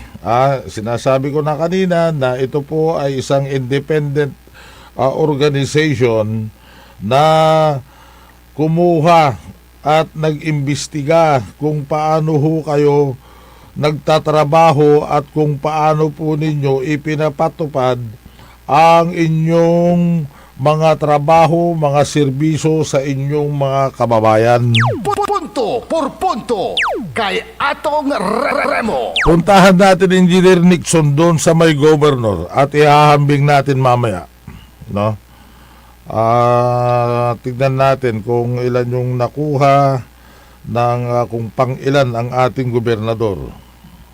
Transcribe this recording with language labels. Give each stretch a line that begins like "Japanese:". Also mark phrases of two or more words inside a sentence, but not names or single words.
Filipino: Sinasabi ko na kanina na ito po ay isang
English: independent organization
Filipino: na kumuha at nag-imbestiga kung paano ho kayo nagtatrabaho at kung paano po ninyo ipinapatupad ang inyong mga trabaho, mga serbisyo sa inyong mga kababayan. Punto por punto kay Atong Remo. Puntahan natin Engineer Nixon doon sa may governor at ihahambing natin mamaya. No? Tignan natin kung ilan yung nakuha ng kung pang ilan ang ating gobernador.